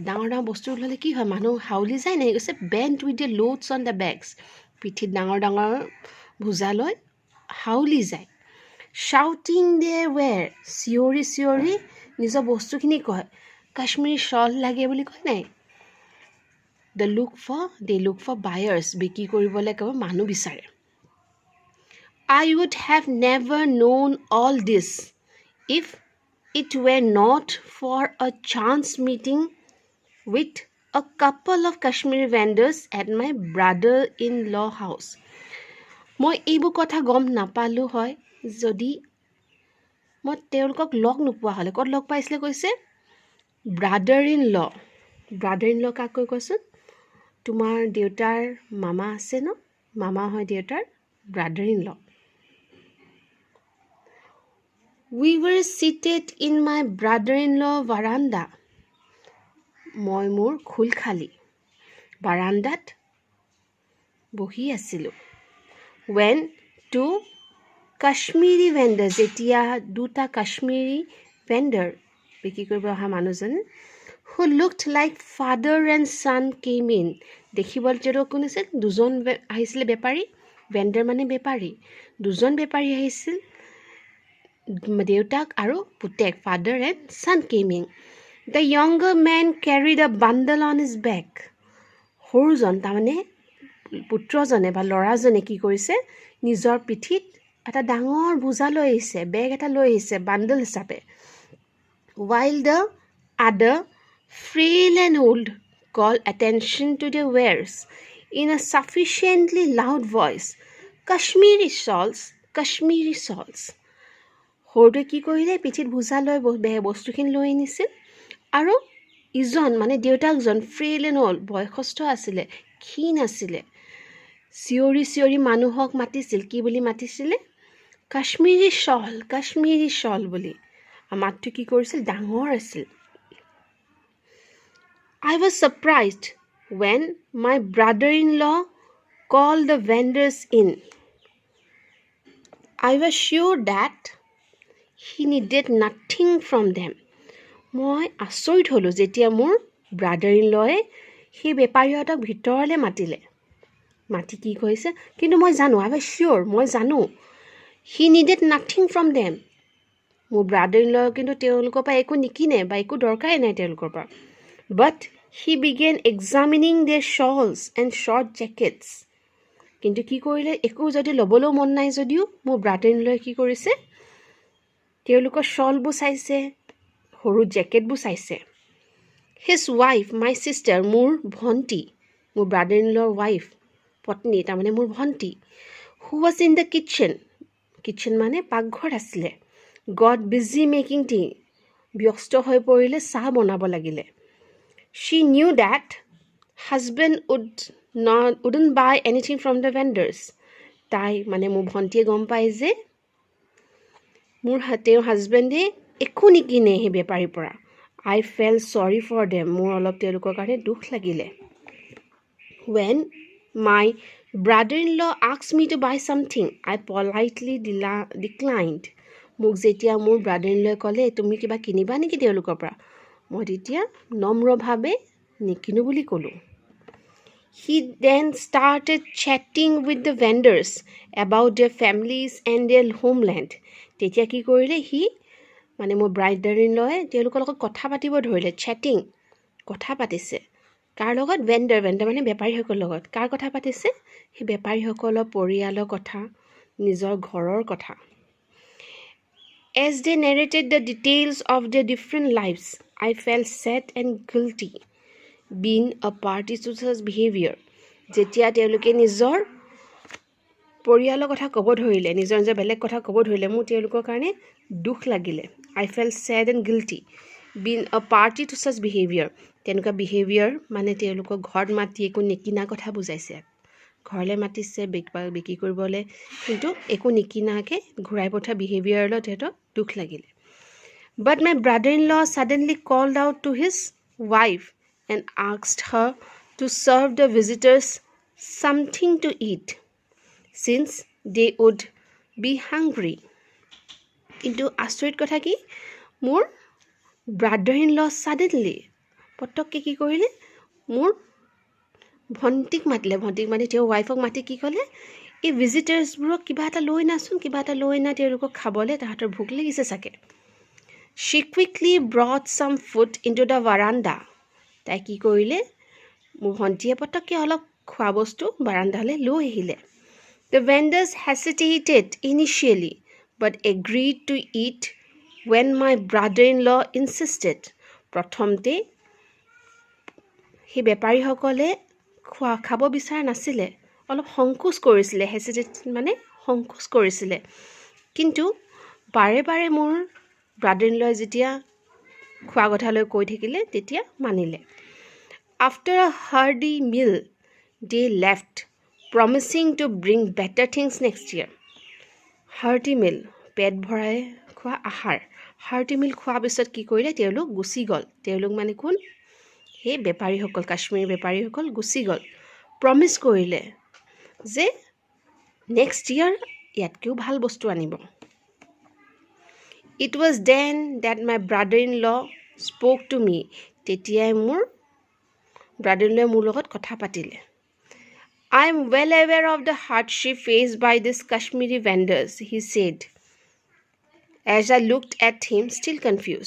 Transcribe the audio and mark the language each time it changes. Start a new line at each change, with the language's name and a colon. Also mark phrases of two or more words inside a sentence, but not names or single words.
Assamese: ডাঙৰ ডাঙৰ বস্তু ল'লে কি হয়, মানুহ হাউলি যায় নাই, কৈছে
English: bent with the loads on the bags,
Assamese: পিঠিত ডাঙৰ ডাঙৰ ভোজা লৈ হাউলি যায়।
English: shouting their wares,
Assamese: চিঞৰি চিঞৰি নিজৰ বস্তুখিনি কয়, কাশ্মীৰী শ্বল লাগে বুলি কয় নাই।
English: they look for buyers,
Assamese: বিক্ৰী কৰিবলৈ কেৱল মানুহ বিচাৰে।
English: I would have never known all this if it were not for a chance meeting with a couple of Kashmiri vendors at my brother-in-law house.
Assamese: মই এইবোৰ কথা গম নাপালোঁ হয় যদি মই তেওঁলোকক লগ নোপোৱা হ'লে। ক'ত লগ পাইছিলে কৈছে?
English: brother in law
Assamese: কাক কৈ কৈছোন? তোমাৰ দেউতাৰ মামা আছে ন, মামা হয় দেউতাৰ
English: brother in law. We were seated in my brother-in-law veranda.
Assamese: মই মোৰ খুলখালি বাৰান্দাত বহি আছিলোঁ।
English: When two Kashmiri vendors,
Assamese: যেতিয়া দুটা কাশ্মীৰী ভেণ্ডাৰ বিক্ৰী কৰিব অহা মানুহজন
English: who looked like father and son came in.
Assamese: দেখিবলৈ যিটো কোন আছিল দুজন আহিছিলে বেপাৰী ভেণ্ডাৰ মানে বেপাৰী দুজন বেপাৰী আহিছিল দেউতাক আৰু পুতেক
English: father and son came in. The younger man carried a bundle on his back.
Assamese: সৰুজন তাৰমানে পুত্ৰজনে বা ল'ৰাজনে কি কৰিছে নিজৰ পিঠিত এটা ডাঙৰ বোজা লৈ আহিছে বেগ এটা লৈ আহিছে বান্ডল হিচাপে
English: while the other frail and old called attention to their wares in a sufficiently loud voice. Kashmiri shawls, Kashmiri shawls.
Assamese: সৰুটোৱে কি কৰিলে পিঠিত বোজা লৈ বস্তুখিনি লৈ আনিছিল আৰু ইজন মানে দেউতাকজন
English: frail and old
Assamese: বয়সস্থ আছিলে ক্ষীণ আছিলে চিঞৰি মানুহক মাতিছিল কি বুলি মাতিছিলে কাশ্মীৰী শ্বল বুলি মাতটো কি কৰিছিল ডাঙৰ আছিল
English: I was surprised when my brother-in-law called the vendors in. I was sure that he needed nothing from them.
Assamese: মই আচৰিত হ'লোঁ যেতিয়া মোৰ ব্ৰাদাৰ-ইন-লয়ে সেই বেপাৰীহঁতক ভিতৰলৈ মাতি কি কৈছে কিন্তু মই জানো
English: I was sure
Assamese: মই জানো
English: he needed nothing from them.
Assamese: মোৰ ব্ৰাদাৰ-ইন-ল কিন্তু তেওঁলোকৰ পৰা একো নিকিনে বা একো দৰকাৰেই নাই তেওঁলোকৰ পৰা
English: But he began examining their shawls and short jackets.
Assamese: কিন্তু কি কৰিলে একো যদি ল'বলৈও মন নাই যদিও মোৰ ব্ৰাদাৰ-ইন-লয়ে কি কৰিছে তেওঁলোকৰ শ্বলবোৰ চাইছে সৰু জেকেটবোৰ চাইছে
English: His wife, my sister,
Assamese: মোৰ ভণ্টি মোৰ ব্ৰাদাৰ-ইন-লৰ ৱাইফ পত্নী তাৰমানে মোৰ ভণ্টি
English: who was in the kitchen
Assamese: মানে পাকঘৰত আছিলে
English: got busy making tea
Assamese: ব্যস্ত হৈ পৰিলে চাহ বনাব লাগিলে
English: She knew that husband wouldn't buy anything from the vendors.
Assamese: তাই মানে মোৰ ভণ্টিয়ে গম পায় যে মোৰ তেওঁৰ হাজবেণ্ডে একো নিকিনে সেই বেপাৰীৰ পৰা
English: I felt sorry for them.
Assamese: মোৰ অলপ তেওঁলোকৰ কাৰণে দুখ লাগিলে
English: When my brother-in-law asked me to buy something, I politely declined.
Assamese: মোক যেতিয়া মোৰ brother-in-law ক'লে তুমি কিবা কিনিবা নেকি তেওঁলোকৰ পৰা মই তেতিয়া নম্ৰভাৱে নিকিনো বুলি ক'লোঁ
English: He then started chatting with the vendors about their families and their homeland.
Assamese: তেতিয়া কি কৰিলে সি মানে মোৰ brother-in-law তেওঁলোকৰ লগত কথা পাতিব ধৰিলে chatting কথা পাতিছে কাৰ লগত ভেণ্ডাৰ মানে বেপাৰীসকলৰ লগত কাৰ কথা পাতিছে সেই বেপাৰীসকলৰ পৰিয়ালৰ কথা নিজৰ ঘৰৰ কথা
English: As they narrated the details of their different lives, I felt sad and guilty being a party to such behavior.
Assamese: যেতিয়া তেওঁলোকে নিজৰ পৰিয়ালৰ কথা ক'ব ধৰিলে নিজৰ বেলেগ কথা ক'ব ধৰিলে মোৰ তেওঁলোকৰ কাৰণে দুখ লাগিলে
English: I felt sad and guilty being a party to such behavior.
Assamese: তেনেকুৱা behavior মানে তেওঁলোকৰ ঘৰত মাতি একো নিকিনা কথা বুজাইছে ঘৰলৈ মাতিছে বিক্ৰী কৰিবলৈ কিন্তু একো নিকিনাকে ঘূৰাই পঠা behaviorলৈ তেহেঁতৰ দুখ লাগিলে
English: But my brother-in-law suddenly called out to his wife and asked her to serve the visitors something to eat since they would be hungry.
Assamese: কিন্তু আচৰিত কথা কি মোৰ
English: brother-in-law suddenly
Assamese: পটককে কি কৰিলে মোৰ ভণ্টিক মাতিলে ভণ্টিক মানে তেওঁৰ ৱাইফক মাতি কি ক'লে এই ভিজিটাৰ্ছবোৰক কিবা এটা লৈ না তেওঁলোকক খাবলৈ তাহাঁতৰ ভোক লাগিছে চাগে
English: She quickly brought some food into the veranda.
Assamese: তাই কি কৰিলে মোৰ ভণ্টিয়ে পটককে অলপ খোৱা বস্তু বাৰান্দালৈ লৈ আহিলে
English: The vendors hesitated initially but agreed to eat when my brother-in-law insisted.
Assamese: প্ৰথমতে সেই বেপাৰীসকলে খাব বিচৰা নাছিলে অলপ সংকোচ কৰিছিলে হেচিটেট মানে সংকোচ কৰিছিলে কিন্তু বাৰে মোৰ brother-in-law যেতিয়া খোৱা কথালৈ কৈ থাকিলে তেতিয়া মানিলে
English: After a hearty meal they left promising to bring better things next year hearty meal
Assamese: পেট ভৰাই খোৱা আহাৰ
English: hearty meal
Assamese: খোৱাৰ পিছত কি কৰিলে তেওঁলোক গুচি গ'ল তেওঁলোক মানে কোন হে বেপাৰীসকল কাশ্মীৰী বেপাৰীসকল গুচি গ'ল প্ৰমিস কৰিলে যে
English: next year
Assamese: ইয়াতকেও ভাল বস্তু আনিব
English: It was then that my brother-in-law spoke to me.
Assamese: তেতিয়াই মোৰ brother-in-law মোৰ লগত কথা পাতিলে.
English: I am well aware of the hardship faced by these Kashmiri vendors, he said, as I looked at him still confused.